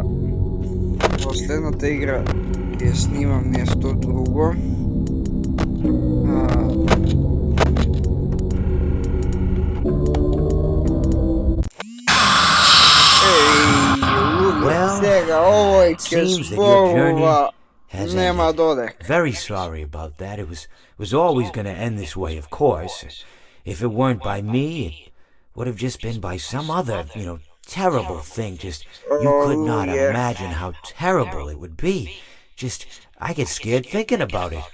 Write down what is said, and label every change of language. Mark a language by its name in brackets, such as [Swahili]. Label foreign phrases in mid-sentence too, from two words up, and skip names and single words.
[Macedonian] Последната игра ќе снимам нешто друго. Сега овој ќе зборува, нема додек. [English] Very sorry about that. It was always going to end this way, of course. If it weren't by me, it would have just been by some other, terrible thing. Just, you could not imagine how terrible it would be. Just, I get scared thinking about it.